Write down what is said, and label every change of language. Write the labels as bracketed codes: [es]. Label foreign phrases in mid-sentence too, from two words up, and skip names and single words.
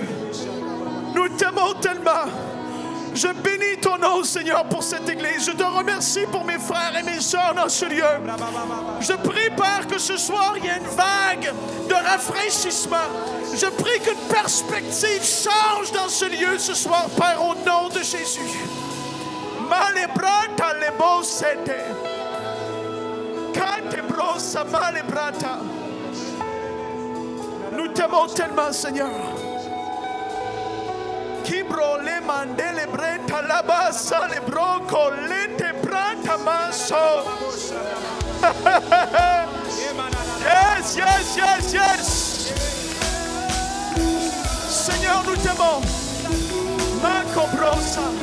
[fr] Nous t'aimons tellement. Je bénis ton nom, Seigneur, pour cette église. Je te remercie pour mes frères et mes sœurs dans ce lieu. Je prie, Père, que ce soir, il y ait une vague de rafraîchissement. Je prie qu'une perspective change dans ce lieu ce soir, Père, au nom de Jésus. Malebrata lebo sete. Kate brosa malebrata. Nous t'aimons tellement, Seigneur. Kibro le mandele breta la basa le broco le te brata maso. [en] Yes, yes, yes, yes. [fr] Seigneur, nous t'aimons. Marco brosa.